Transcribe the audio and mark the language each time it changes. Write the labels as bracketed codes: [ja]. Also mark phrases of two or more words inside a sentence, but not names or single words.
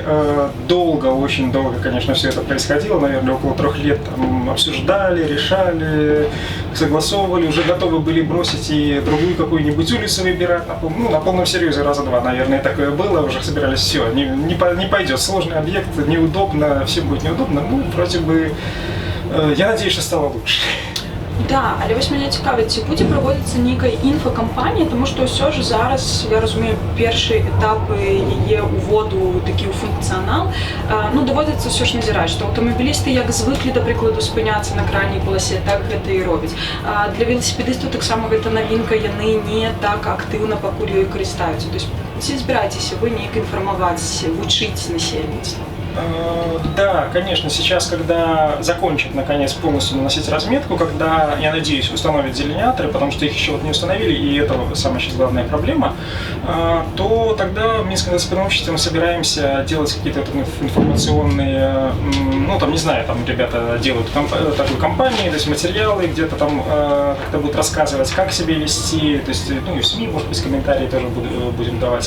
[ru] Очень долго, конечно, все это происходило, наверное, около 3 лет там обсуждали, решали, согласовывали, уже готовы были бросить и другую какую-нибудь улицу выбирать. На полном серьезе раза 2, наверное, такое было. Уже собирались, все, не пойдет, сложный объект, неудобно, всем будет неудобно. Ну, вроде бы, я надеюсь, что стало лучше. [be] Да, але вось мяне цікавіць, ці будзе праводзіцца нейкая інфакампанія, тому што ўсё ж зараз, я разумею, першыя этапы яе ўводу такі ў функцыянал, даводзіцца ўсё ж назіраць, што аўтамабілісты як звыклі, да прыкладу, спыняцца на крайняй поласе, так гэта і робяць. Для веласіпедыстаў таксама гэта навінка, яны не так актыўна пакуль ёй карыстаюцца. [ru] То есть [be] ці збіраецеся вы неяк інфармаваць, вучыць насельніцтва? [ru] Да, конечно, сейчас, когда закончат, наконец, полностью наносить разметку, когда, я надеюсь, установят делиняторы, потому что их еще вот не установили, и это самая сейчас главная проблема, то тогда в Минском велосипедном обществе мы собираемся делать какие-то информационные, ну, там, не знаю, там ребята делают такую кампанию, то есть материалы, где-то там как-то будут рассказывать, как себя вести, то есть, ну, и в СМИ, может быть, комментарии тоже будем давать.